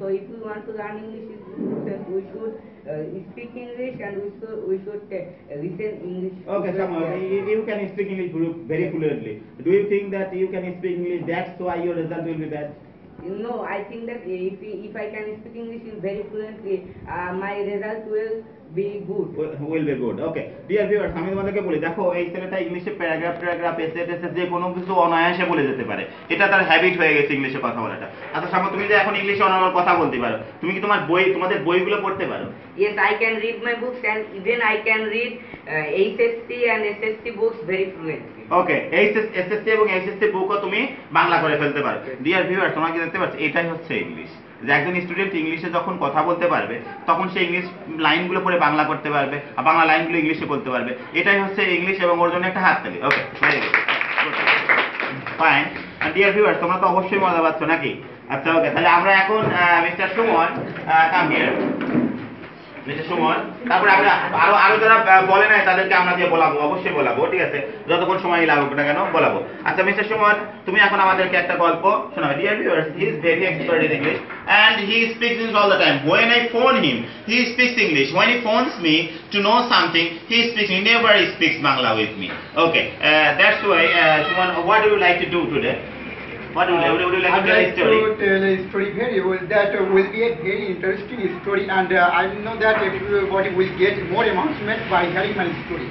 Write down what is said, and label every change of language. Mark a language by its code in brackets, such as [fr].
[en] So if we want to learn English in true sense, we should speak English, and we should listen English. Okay, Shammo, you can speak English very fluently. Do you think that you can speak English, that's why your result will be bad? No, I think that if I can speak English very fluently, my result will be good. Will be good. Okay. [bn] Dear viewers, আমি তোমাদেরকে বলি, দেখো এই ছেলেটা ইংলিশে paragraph এসে যে কোনো কিছু অনায়াসে বলে যেতে পারে। এটা তার হ্যাবিট হয়ে গেছে ইংলিশে কথা বলাটা। আচ্ছা শামা, তুমি যে এখন ইংলিশে অনর্গল কথা বলতে পারো, তুমি কি তোমাদের বইগুলো পড়তে পারো? [en] Yes, I can read my books, and even I can read HSC and SSC books very fluently. [bn] Okay, SSC এবং এইচএসসি বুকও তুমি বাংলা করে ফেলতে পারো। ডিয়ার ভিউয়ার, তোমরা কি দেখতে পাচ্ছ, এটাই হচ্ছে ইংলিশ। যে একজন স্টুডেন্ট ইংলিশে যখন কথা বলতে পারবে, তখন সে ইংলিশ লাইনগুলো পড়ে বাংলা করতে পারবে, আর বাংলা লাইনগুলো ইংলিশে বলতে পারবে। এটাই হচ্ছে ইংলিশ, এবং ওর জন্য একটা হাততালি। [en] Okay, very good, fine. [bn] Dear viewers তোমরা তো অবশ্যই মজা পাচ্ছ নাকি? আচ্ছা ওকে, তাহলে আমরা এখন mister Suman come here. Mister Suman, তারপরে আমরা আরো যারা বলে নাই তাদেরকে আমরা দিয়ে বলাবো, অবশ্যই বলাবো, ঠিক আছে, যতক্ষণ সময় লাগুক না কেন বলাবো। আচ্ছা মিস্টার সুমন, তুমি এখন আমাদেরকে একটা গল্প শোনাবে। [en] Dear viewers, he is very expert in English and he speaks English all the time. When I phone him, he speaks English. When he phones me to know something, he speaks. He never speaks Bangla with me. Okay, that's why. Suman, what do you like to do today? What would you like to tell a story? I'd like to tell a story very well. That will be a very interesting story, and I know that everybody will get more announcement by hearing my story.